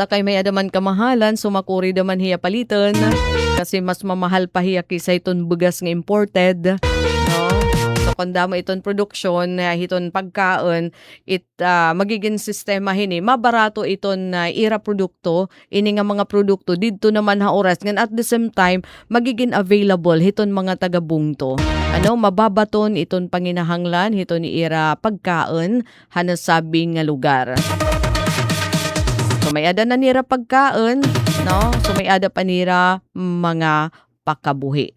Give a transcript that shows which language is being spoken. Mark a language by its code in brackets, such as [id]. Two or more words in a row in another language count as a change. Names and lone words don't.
[war] Basta kay may adaman kamahalan, sumakuri daman hiya palitan. Kasi mas mamahal pa hiya kaysa iton bugas nga imported. No? So kung damo iton produksyon, hiton pagkaon, magiging sistema hini, mabarato iton ira produkto, ini nga mga produkto, dito naman ha oras. [en] Ngan at the same time, [war] magiging available hiton mga taga-bungto. Mababaton iton panginahanglan, hiton ira pagkaon, hanasabing nga lugar. So may ada na nira pagkaon, no? So may ada pa nira mga pakabuhi.